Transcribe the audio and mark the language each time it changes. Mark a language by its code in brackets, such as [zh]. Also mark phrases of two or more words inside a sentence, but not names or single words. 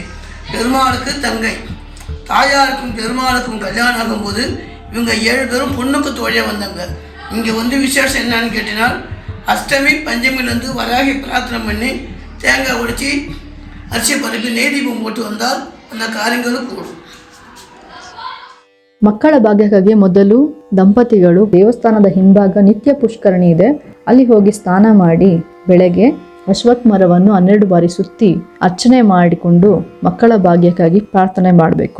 [ta] பெருமாளுக்கு தங்கை. தாயாருக்கும் பெருமாளுக்கும் கல்யாணம் ஆகும்போது இவங்க 7 பேரும் பொண்ணுக்கு தோழியாக வந்தாங்க. இங்கே வந்து விசேஷம் என்னன்னு கேட்டிங்கன்னா, அஷ்டமி பஞ்சமிலேருந்து வராகி பிரார்த்தனை பண்ணி தேங்காய் உடைச்சி அரிசி பருப்பி நெய்தீபம் போட்டு வந்தால் அந்த [kn] ಕಾರ್ಯಗಳು ಕೂಡು. ಮಕ್ಕಳ ಭಾಗ್ಯಕ್ಕಾಗಿ ಮೊದಲು ದಂಪತಿಗಳು ದೇವಸ್ಥಾನದ ಹಿಂಭಾಗ ನಿತ್ಯ ಪುಷ್ಕರಣಿ ಇದೆ, ಅಲ್ಲಿ ಹೋಗಿ ಸ್ನಾನ ಮಾಡಿ ಬೆಳಗ್ಗೆ ಅಶ್ವತ್ಥ ಮರವನ್ನು 12 ಬಾರಿ ಸುತ್ತಿ ಅರ್ಚನೆ ಮಾಡಿಕೊಂಡು ಮಕ್ಕಳ ಭಾಗ್ಯಕ್ಕಾಗಿ ಪ್ರಾರ್ಥನೆ ಮಾಡಬೇಕು.